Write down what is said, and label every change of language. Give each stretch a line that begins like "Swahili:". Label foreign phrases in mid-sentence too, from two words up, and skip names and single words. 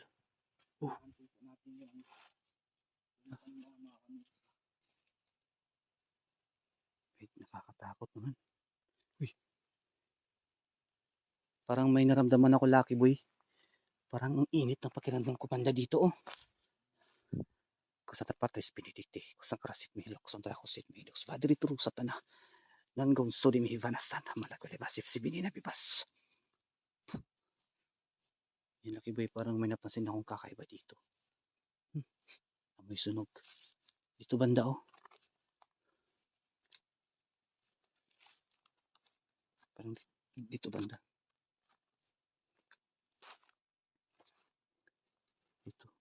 Filipino: Oh. Wait, nakakatakot naman. Uy. Parang may naramdaman ako, Lucky Boy. Parang ang init ng pakiramdam ko banda dito oh. Kusata parte spinidikti, kusang karasit mihilok, kusang trakosit mihilok, spadri turu satana. Nangong sodi mihivana santa malagwale basip si binina bibas. Yung Lucky Boy, parang may napansin akong kakaiba dito. Amoy sunog. Dito banda oh. Parang dito banda. Dito.